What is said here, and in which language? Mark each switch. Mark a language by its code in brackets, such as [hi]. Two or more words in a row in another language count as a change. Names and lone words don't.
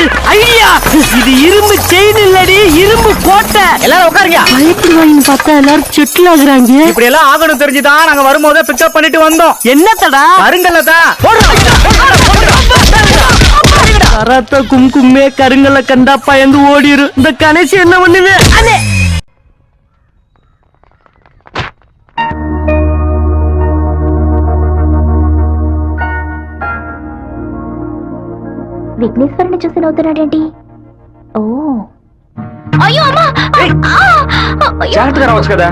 [ta] ஐயா, இது இரும்பு செயின் இல்லடி, இரும்பு கோட்டை. எல்லாரும் உட்காருங்க. பயப்படுவாங்கன்னு பார்த்தா எல்லாரும் செட்டில் ஆகுறாங்க. இப்படி எல்லாம் ஆகணும் தெரிஞ்சுதான் நாங்க வரும்போதே பிக்கப் பண்ணிட்டு வந்தோம். என்னத்தடா? கருங்கல்லதா. கராத்த கும்கும்மே கருங்கல்ல கண்டா பயந்து ஓடிரு. இந்த கணேசி என்ன பண்ணுவே? [te] విఘ్నేశ్వరుని చూసి నవ్వుతున్నాడేంటి? ఓ అయ్యో అమ్మా, జాగ్రత్తగా రావచ్చు కదా.